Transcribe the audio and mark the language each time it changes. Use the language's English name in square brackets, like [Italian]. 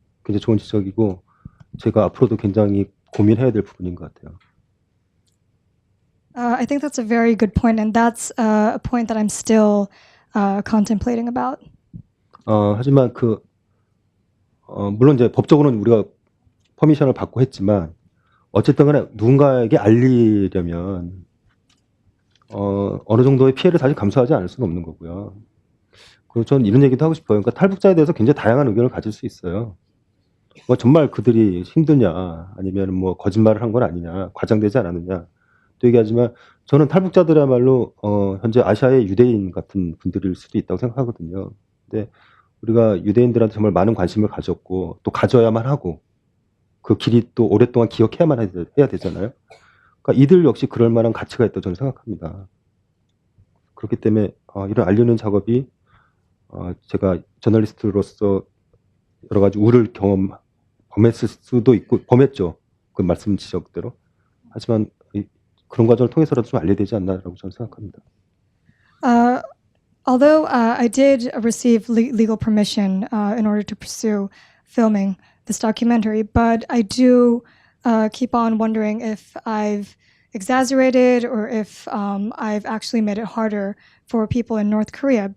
[Korean] 굉장히 좋은 지적이고 제가 앞으로도 굉장히 고민해야 될 부분인 것 같아요. [English] I think that's a very good point, and that's a point that I'm still contemplating about. [Korean] 하지만 물론 이제 법적으로는 우리가 퍼미션을 받고 했지만 어쨌든 간에 누군가에게 알리려면 어느 정도의 피해를 사실 감수하지 않을 수는 없는 거고요. 그리고 저는 이런 얘기도 하고 싶어요. 그러니까 탈북자에 대해서 굉장히 다양한 의견을 가질 수 있어요. 뭐 정말 그들이 힘드냐, 아니면 뭐 거짓말을 한 건 아니냐, 과장되지 않았느냐 또 얘기하지만 저는 탈북자들이야말로 현재 아시아의 유대인 같은 분들일 수도 있다고 생각하거든요. 근데 우리가 유대인들한테 정말 많은 관심을 가졌고 또 가져야만 하고 그 길이 또 오랫동안 기억해야만 해야 되잖아요. 그러니까 이들 역시 그럴 만한 가치가 있다고 저는 생각합니다. 그렇기 때문에 이런 알리는 작업이 제가 저널리스트로서 여러 가지 우를 범했을 수도 있고 범했죠. 그 말씀 지적대로. 하지만 그런 과정을 통해서라도 좀 알려야 되지 않나라고 저는 생각합니다. [English] Although I did receive legal permission in order to pursue filming this documentary, but I do keep on wondering if I've exaggerated or if I've actually made it harder for people in North Korea.